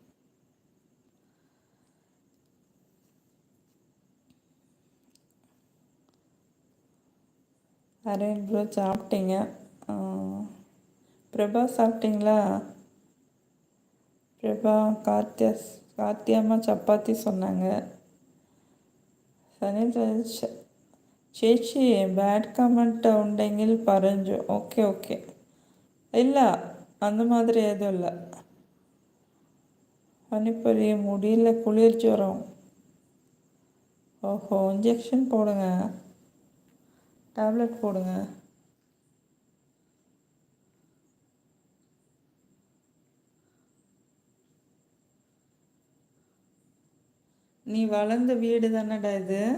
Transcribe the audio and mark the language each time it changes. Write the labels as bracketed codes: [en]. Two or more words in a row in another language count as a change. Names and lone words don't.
[ta] அரவிந்த் ப்ரோ, சாப்பிட்டீங்க. பிரபா சாப்பிட்டீங்களா? பிரபா, கார்த்தியம்மா சப்பாத்தி சொன்னாங்க. [ml] സനിൽരാജ്, ചേച്ചി ബാഡ് കമൻറ്റ് ഉണ്ടെങ്കിൽ പറഞ്ഞു. ഓക്കെ. ഇല്ല, [ta] அந்த மாதிரி எதுவும் இல்லை. பனிப்பொரி முடியல, குளிர் ஜுரம். ஓஹோ, இன்ஜெக்ஷன் போடுங்க, டேப்லெட் போடுங்க. நீ வளர்ந்த வீடு தானடா இது.